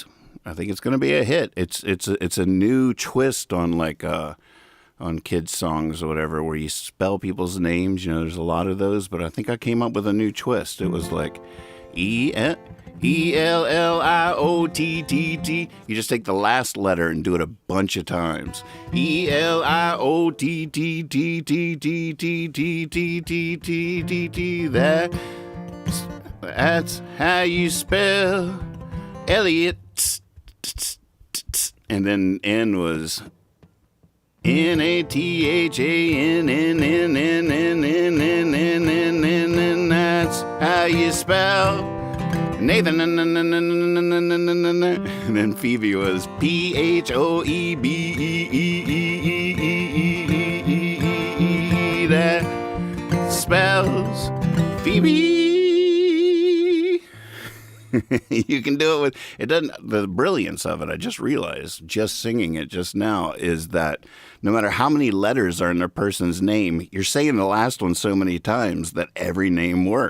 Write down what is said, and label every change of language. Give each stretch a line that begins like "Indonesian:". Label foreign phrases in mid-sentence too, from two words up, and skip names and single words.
English: I think it's going to be a hit. It's a new twist on on kids songs or whatever, where you spell people's names. You know, there's a lot of those, but I think I came up with a new twist. It was like E.L.L.I.O.T.T.T.T. You just take the last letter and do it a bunch of times. E.L.I.O.T.T.T.T.T.T.T.T.T. That's how you spell Elliot. And then N was N-A-T-H-A-N-N-N-N-N-N-N-N-N-N. That's how you spell Nathan. And then Phoebe was P-H-O-E-B-E-E-E-E-E-E-E-E. That spells Phoebe. You can do it with, it doesn't, the brilliance of it, I just realized, just singing it just now, is that no matter how many letters are in a person's name, you're saying the last one so many times that every name works.